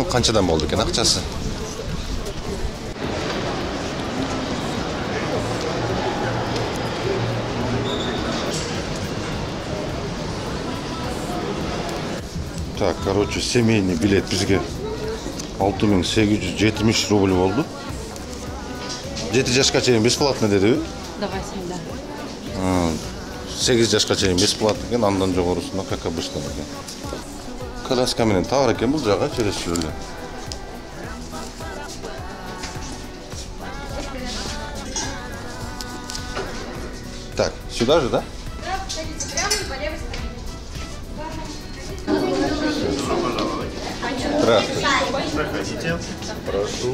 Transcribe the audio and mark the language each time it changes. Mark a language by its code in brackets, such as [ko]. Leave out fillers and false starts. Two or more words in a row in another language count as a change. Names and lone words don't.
[ky] Канчадан болду экен акчасы? [ru] Так, короче, семейный билет [ky] бизге 6870 рубль болду. 7 жашка чейин бесплатно дедиби? [ru] Давай сюда. [ky] 8 жашка чейин бесплатно экен, андан жогорусуна [ru] как обычно [ky] экен. Коляска менен товар экен бул жагы через эле. [ru] Так, сюда же, да? Да, садитесь прямо и по левой стороне. Здравствуйте. Проходите. Прошу.